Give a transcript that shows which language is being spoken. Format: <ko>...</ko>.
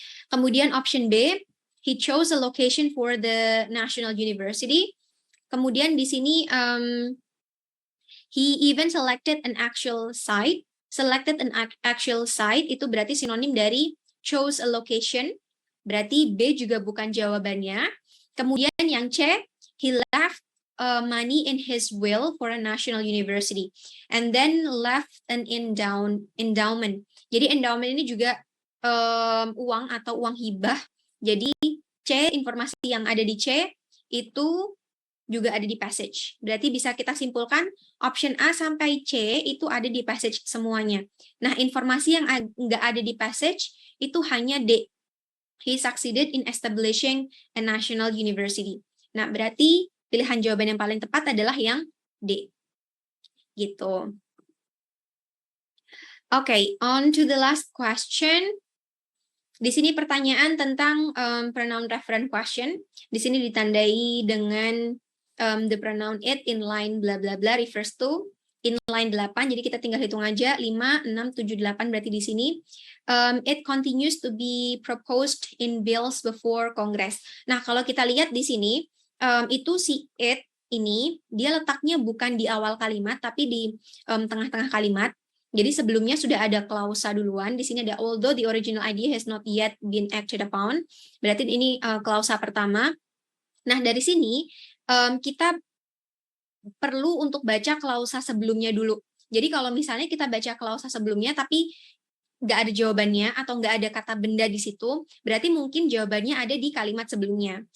<id>Kemudian</id> <en>option B, he chose a location for the national university.</en> <id>Kemudian di sini</id> <en>he even selected an actual site. Selected an actual site</en> <id>itu berarti sinonim dari</id> <en>chose a location.</en> <id>Berarti B juga bukan jawabannya. Kemudian yang C,</id> <en>he left money in his will for a national university. And then left an endowment.</en> <id>Jadi endowment ini juga uang atau uang hibah. Jadi C, informasi yang ada di C itu juga ada di passage. Berarti bisa kita simpulkan option A sampai C itu ada di passage semuanya. Nah, informasi yang nggak ada di passage itu hanya D.</id> <en>He succeeded in establishing a national university.</en> <id>Nah, berarti pilihan jawaban yang paling tepat adalah yang D. Gitu.</id> <en>Okay, on to the last question.</en> <id>Di sini pertanyaan tentang</id> <en>pronoun reference question.</en> <id>Di sini ditandai dengan</id> <en>the pronoun it in line bla bla bla refers to in line 8.</en> <id>Jadi kita tinggal hitung aja 5, 6, 7, 8 berarti di sini.</id> <en>It continues to be proposed in bills before Congress.</en> <id>Nah, kalau kita lihat di sini itu si it ini dia letaknya bukan di awal kalimat tapi di tengah-tengah kalimat. Jadi sebelumnya sudah ada klausa duluan. Di sini ada</id> <en>although the original idea has not yet been acted upon.</en> <id>Berarti ini klausa pertama. Nah, dari sini kita perlu untuk baca klausa sebelumnya dulu. Jadi kalau misalnya kita baca klausa sebelumnya tapi nggak ada jawabannya atau nggak ada kata benda di situ, berarti mungkin jawabannya ada di kalimat sebelumnya.</id>